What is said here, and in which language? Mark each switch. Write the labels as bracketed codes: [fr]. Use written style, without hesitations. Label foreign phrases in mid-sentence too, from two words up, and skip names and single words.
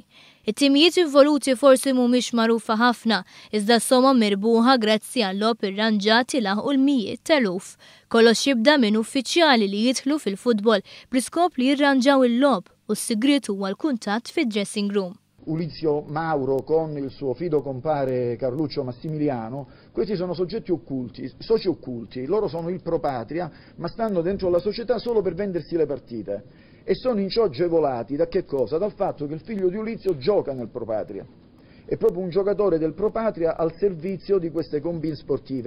[mt] It-timijiet involuti forsi mhumiex magħrufa ħafna, iżda somhom mirbuħa grazzi għall-lob irranġati laħqu l-mijiet teluf. Kollox jibda minn uffiċjali li jidħlu fil-futbol bl-iskop li jirranġaw il-lob u s-sigriet huwa l-kuntatt fid- [en] dressing room. [it] Ulizio Mauro con il suo fido compare Carluccio Massimiliano, questi sono soggetti occulti, soci occulti, loro sono il pro patria, ma stanno dentro la società solo per vendersi le partite e sono in ciò agevolati da che cosa? Dal fatto che il figlio di Ulizio gioca nel pro patria. È proprio un giocatore del Pro Patria al servizio di queste combine sportive.